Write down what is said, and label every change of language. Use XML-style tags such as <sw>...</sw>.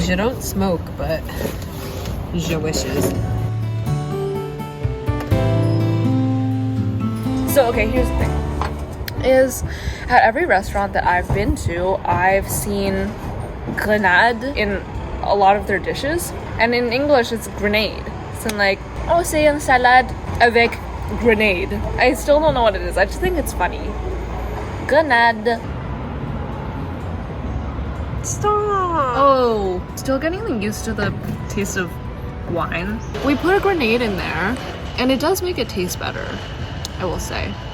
<fr>Je</fr> <en>don't smoke, but</en> <fr>je</fr> <en>wishes. So, okay, here's the thing. Is at every restaurant that I've been to, I've seen grenade in a lot of their dishes. And in English, it's grenade. So I'm like, oh,</en> <fr>c'est un salade avec grenade.</fr> <en>I still don't know what it is. I just think it's funny. Grenade. Stop! Oh, still getting used to the taste of wine. We put a grenade in there, and it does make it taste better, I will say.</en>